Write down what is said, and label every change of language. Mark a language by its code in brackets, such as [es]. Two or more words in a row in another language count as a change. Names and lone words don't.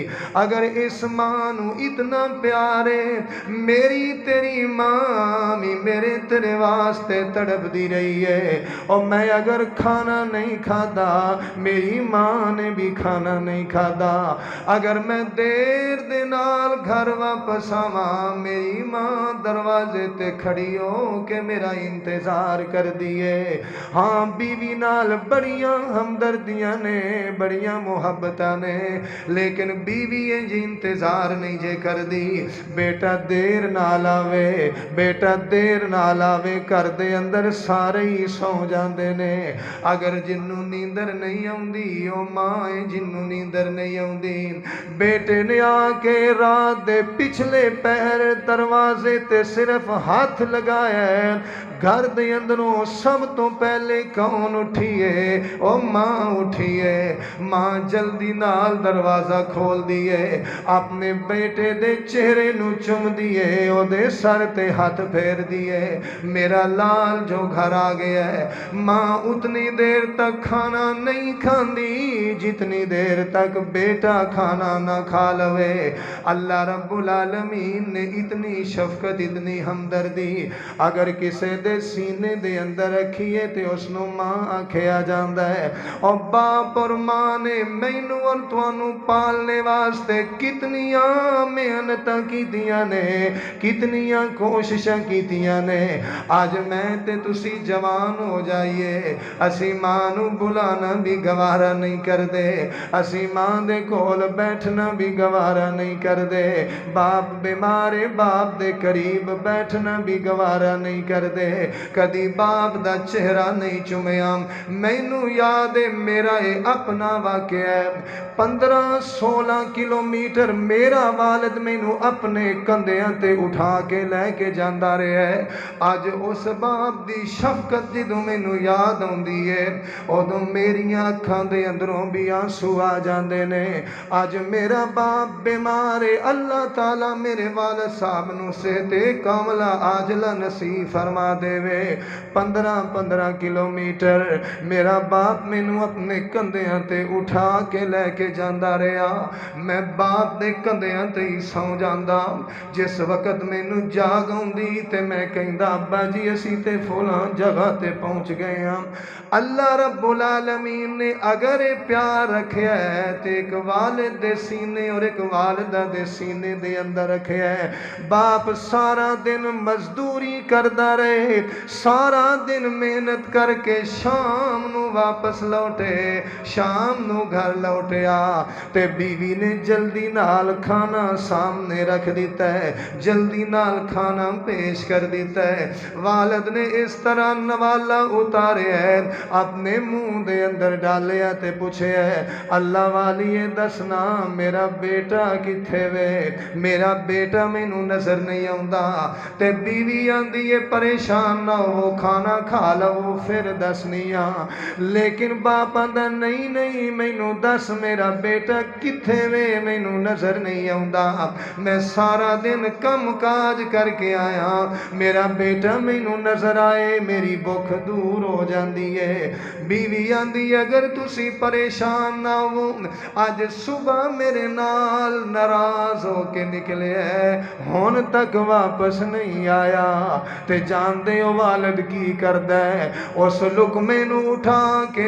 [pa] اگر اس ماں نو اتنا پیارے, میری تیری ماں بھی میرے تیرے واسطے تڑپ دی رہی ہے, اور میں اگر کھانا نہیں کھادا میری ماں نے بھی کھانا نہیں کھادا. اگر میں دیر دے نال گھر واپس آواں, میری ماں دروازے تے کھڑی ہو کے میرا انتظار کر دیے. ہاں بیوی نال بڑیاں ہمدردیاں نے, بڑیاں محبتاں نے, لیکن بیوی جی انتظار نہیں جے کر دی. بیٹا دیر نال آوے, بیٹا دیر نال آوے, گھر دے اندر سارے ہی سو جاندے نے. اگر جنوں نیندر نہیں آوندی او ماں جنوں نیندر نہیں آوندی. بیٹے نے آ کے رات دے پچھلے پہر دروازے تے صرف ہاتھ لگایا ہے. گھر دے اندروں سب تو پہلے کون اٹھیے؟ او ماں اٹھیے. ماں جلدی نال دروازہ کھول دیے, اپنے بیٹے دے چہرے نو چم دیے, او دے سر تے ہاتھ پھیر دیے. میرا لال جو گھر آ گیا ہے. ماں اتنی دیر تک کھانا نہیں کھاندی جتنی دیر تک بیٹا کھانا نہ کھا لوے. اللہ رب العالمین نے اتنی شفقت, اتنی ہمدردی اگر کسے دے سینے دے اندر رکھیے تے اس نو ماں آکھیا جاندا ہے. اور باپ اور ماں نے مینوں اور تانوں پالنے واسطے کتنیاں محنتاں کیتیاں نے, کتنیاں کوششاں کیتیاں نے. آج میں تے تسی جوان ہو جائیے, اسی ماں نو بلانا بھی گوارا نہیں کر دے, اسی ماں دے کول بیٹھنا بھی گوارا نہیں کر دے. باپ بیمارے, باپ دے قریب بیٹھنا بھی گوارا نہیں کر دے. کدی باپ دا چہرہ نہیں چومیا. مینوں یاد ہے میرا یہ اپنا واقعہ ہے. 15-16 کلومیٹر میرا والد مینوں اپنے کندھیاں تے اٹھا کے لے کے جاندا رہا ہے. اج اس باپ دی شفقت جدوں مینوں یاد آندی ہے, ادوں میریاں اکھاں دے اندروں بھی آنسو آ جاندے نے. اج میرا باپ بیمار ہے, اللہ تعالی میرے والد صاحب نو صحت کاملہ عاجلہ نصیب فرما دے وے. 15-15 کلومیٹر میرا باپ مینوں اپنے کندھیاں تے اٹھا کے لے کے جاندا رہا. میں باپ دے کندھیاں تے ہی سو جاندا. جس وقت مینوں جاگ آوندی تے میں کہندا ابا جی اسی تے فلاں جگہ تے پہنچ گئے ہاں. اللہ رب العالمین نے اگر پیار رکھیا ہے تے ایک والد دے سینے اور ایک والدہ دے سینے دے اندر رکھیا ہے. باپ سارا دن مزدوری کردا رہے, سارا دن محنت کر کے شام نو واپس لوٹے, شام نو گھر لوٹیا تے بیوی نے جلدی نال کھانا سامنے رکھ دیتا ہے, جلدی نال کھانا پیش کر دیتا ہے. والد نے اس طرح نوالا اتارے ہے, اپنے منہ دے اندر ڈالے پڑھیا تے پوچھے اللہ والیے دسنا میرا بیٹا کتھے وے، میرا بیٹا مینوں نظر نہیں آوندا۔ تے بیوی آندی ہے پریشان نہ ہو، کھانا کھا لو پھر دسنیاں۔ لیکن باپ آندا نہیں نہیں مینوں دس میرا بیٹا کتھے وے، مینوں نظر نہیں آوندا، میں سارا دن کم کاج کر کے آیا، میرا بیٹا مینوں نظر آئے میری بھوک دور ہو جاندی ہے۔ بیوی آندی اگر تسی پریشان نہ ہو، اج صبح میرے نال ناراض ہو کے نکلے ہے، ہن تک واپس نہیں آیا، تے جان دے او والد کی کردا ہے، اس لقمے نو اٹھا کے